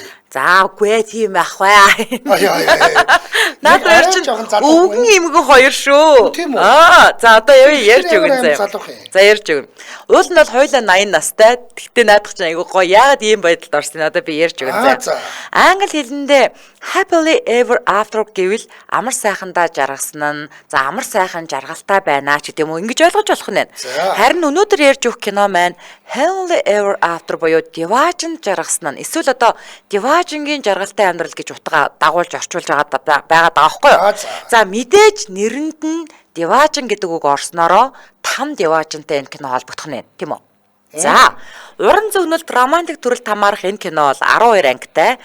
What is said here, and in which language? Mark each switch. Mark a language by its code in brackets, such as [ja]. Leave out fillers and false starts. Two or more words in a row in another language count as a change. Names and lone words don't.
[mn] За үгүй тийм ахгүй. Наад хоёр чинь өвгөн эмгэн хоёр шүү. За одоо ярьж өгөн заяа. За ярьж өгөн. Уул нь бол хоёулаа 80 настай. Тэгтээ наадах чинь айгүй гоё. Яагаад ийм байдалд орсон одоо би ярьж өгөн заяа. Англи хэлэндээ [en] happily ever after [mn] гэвэл амар сайхандаа жаргасан нь за амар сайхан жаргалтай байна ч гэдэм үү ингэж ойлгож болох нь. Харин өнөөдөр ярьж өгөх кино маань [en] happily ever after [mn] буюу Divine жаргасан нь эсвэл одоо Divine-гийн жаргалтай амьдрал гэж утга дагуулж орчуулж байгаа байхгүй юу? За мэдээж нэрэнд нь Divine гэдэг үг орсноороо там Divine-тай энэ кино холбогдох нь тийм үү? За уран зөгнөлт романтик төрөлд хамаарах энэ кино бол 12 ангитай.